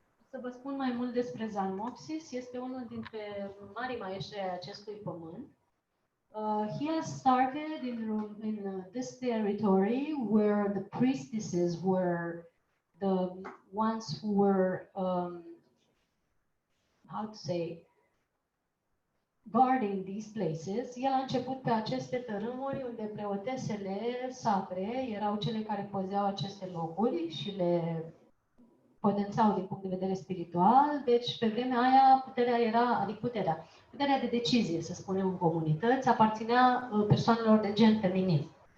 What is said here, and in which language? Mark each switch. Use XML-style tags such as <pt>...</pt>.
<ro>Să vă spun mai mult despre Zalmoxes, este unul dintre marii maestri ai acestui pământ.</ro> <en>He has started in this territory where the priestesses were the ones who were, how to say, guarding these places.</en> <ro>El a început pe aceste tărâmuri unde preotesele sacre erau cele care păzeau aceste locuri și le potențau din punct de vedere spiritual. Deci, pe vremea aia, puterea era, adică puterea de decizie, să spunem, în comunități, aparținea persoanelor de gen feminin.</ro>